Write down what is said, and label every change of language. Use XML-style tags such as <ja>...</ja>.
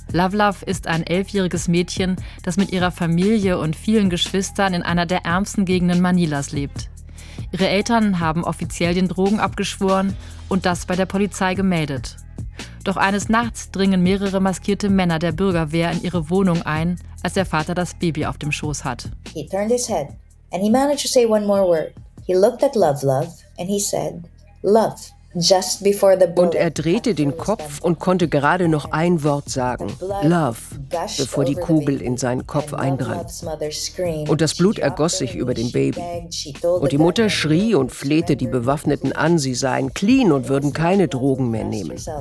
<de>Lovelove ist ein 11-jähriges Mädchen, das mit ihrer Familie und vielen Geschwistern in einer der ärmsten Gegenden Manilas lebt. Ihre Eltern haben offiziell den Drogen abgeschworen und das bei der Polizei gemeldet. Doch eines Nachts dringen mehrere maskierte Männer der Bürgerwehr in ihre Wohnung ein, als der Vater das Baby auf dem Schoß hat.</de> <en>He turned his head and he managed to say one more word. He looked at Lovelove and he said, "Love." Just before the bullet.</en> <de>Und er drehte den Kopf und konnte gerade noch ein Wort sagen, Love, bevor die Kugel in seinen Kopf eindrang. Und das Blut ergoss sich über dem Baby. Und die Mutter schrie und flehte die Bewaffneten an, sie seien clean und würden keine Drogen mehr nehmen.</de>